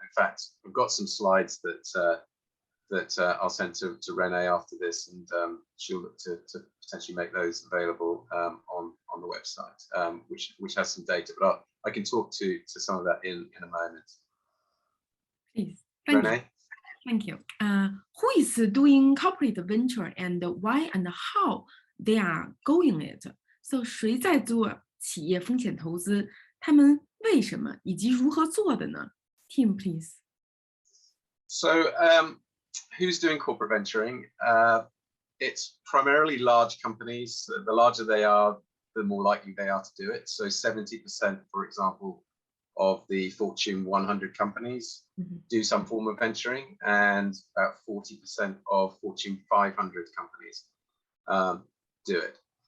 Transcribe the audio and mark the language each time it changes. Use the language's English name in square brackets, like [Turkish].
[English] In fact, I've got some slides that I'll send to Renee after this, and she'll look to potentially make those available on the website, which has some data. But I can talk to some of that in a moment. Please, Renee. Thank you. Who is doing corporate venture, and why and how they are going it? [Chinese] So 谁在做企业风险投资？他们为什么以及如何做的呢？ [English] Tim, please. So who's doing corporate venturing? It's primarily large companies. The larger they are, the more likely they are to do it. So 70%, for example, of the Fortune 100 companies do some form of venturing, and about 40% of Fortune 500 companies do it.